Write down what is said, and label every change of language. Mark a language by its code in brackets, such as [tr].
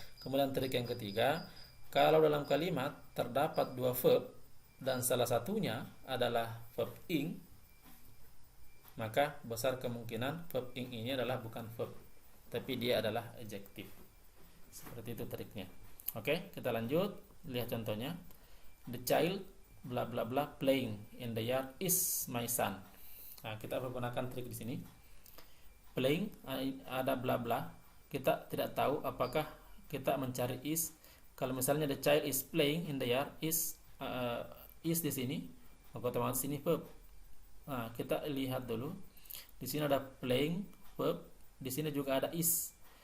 [id] Kemudian trik yang ketiga, kalau dalam kalimat terdapat dua verb dan salah satunya adalah verb ing, maka besar kemungkinan verb ing ini adalah bukan verb, tapi dia adalah adjektif. Seperti itu triknya. Oke, kita lanjut. Lihat contohnya. [en] The child bla bla bla playing in the yard is my son. [id] Nah, kita menggunakan trik di sini. Playing ada bla bla, kita tidak tahu apakah kita mencari is. Kalau misalnya [en] the child is playing in the yard, [id] is di sini, maka otomatis ini verb. Nah, kita lihat dulu. Di sini ada playing verb, di sini juga ada is.